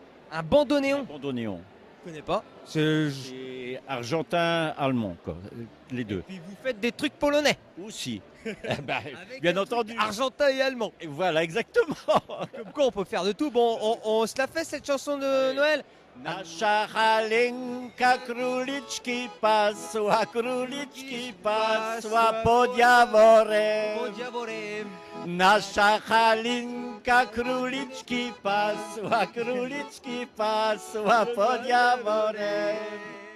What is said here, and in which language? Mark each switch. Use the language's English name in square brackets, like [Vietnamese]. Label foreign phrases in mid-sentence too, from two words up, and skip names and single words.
[French] Un bandoneon? Bandoneon. Je connais pas. C'est argentin, allemand, quoi, les deux. Puis vous faites des trucs polonais? Aussi. Bien entendu. Argentin et allemand. Et voilà, exactement. Comme quoi on peut faire de tout. Bon, on se la fait cette chanson de Noël? [Polish] Nasza halinka króliczki pasła pod jaworem. Nasza halinka króliczki pasła pod jaworem.